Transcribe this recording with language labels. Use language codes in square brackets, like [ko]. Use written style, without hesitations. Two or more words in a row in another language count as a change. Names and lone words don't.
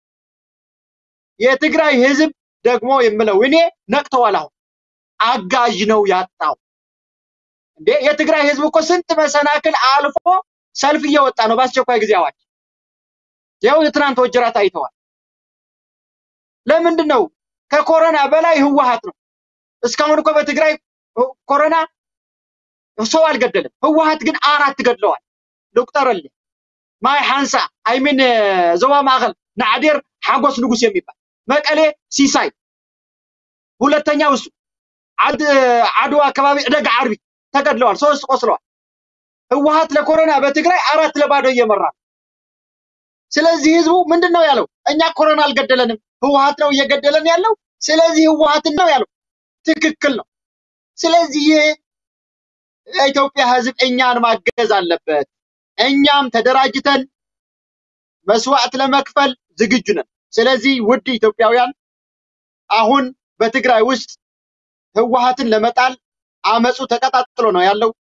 [am] የትግራይ ህዝብ ደግሞ የምለው እኔ ነቅተዋል። አሁን አጋዥ ነው ያጣው። እንዴ የትግራይ ህዝብ እኮ ስንት መሰናክል አልፎ ሰልፍ እየወጣ ነው በአስቸኳይ ጊዜ አዋጅ። ያው የትናንት ወጀራት አይተዋል። ለምንድን ነው? ከኮሮና በላይ ህወሓት ነው። እስካሁን እኮ በትግራይ ኮሮና ሰው አልገደለም። ህወሓት ግን 4 ገድለዋል። ዶክተር ማይ ሓንሳ አይሚን ዞባ ማእከል ናዕዴር ሓጎስ ንጉስ የሚባል መቀሌ ሲሳይ ሁለተኛው እሱ አድዋ አካባቢ ደጋ አርቢ ተገድለዋል 3 ቆስለዋል ህወሓት ለኮሮና በትግራይ 4-0 እየመራ ስለዚህ ህዝቡ ምንድነው ያለው እኛ ኮሮና አልገደለንም ህወሓት ነው እየገደለን ያለው ስለዚህ ህወሓት ነው ያለው ትክክል ነው ስለዚህ የኢትዮጵያ ህዝብ እኛን ማገዝ አለበት እኛም ተደራጅተን መስዋዕት ለመክፈል ዝግጁ ነን ስለዚህ ውድ ኢትዮጵያውያን አሁን በትግራይ ውስጥ ህወሓትን ለመጣል አመጹ ተቀጣጥሎ ነው ያለው